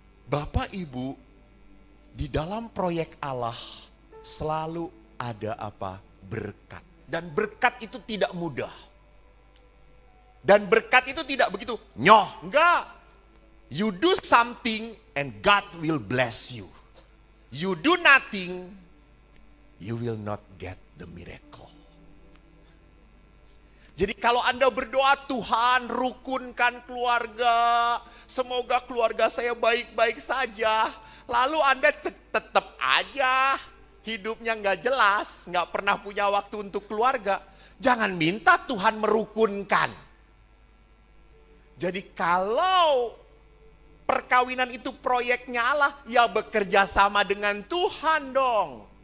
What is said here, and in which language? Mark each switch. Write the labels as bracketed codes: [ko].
[id] Bapak Ibu, di dalam proyek Allah selalu ada apa? Berkat. Dan berkat itu tidak mudah. Dan berkat itu tidak begitu nyoh, enggak. [en] You do something and God will bless you. You do nothing, you will not get the miracle. [id] Jadi kalau Anda berdoa, Tuhan rukunkan keluarga, semoga keluarga saya baik-baik saja. Lalu Anda tetap aja hidupnya nggak jelas, nggak pernah punya waktu untuk keluarga. Jangan minta Tuhan merukunkan. Jadi kalau perkawinan itu proyeknya Allah, ya bekerja sama dengan Tuhan dong.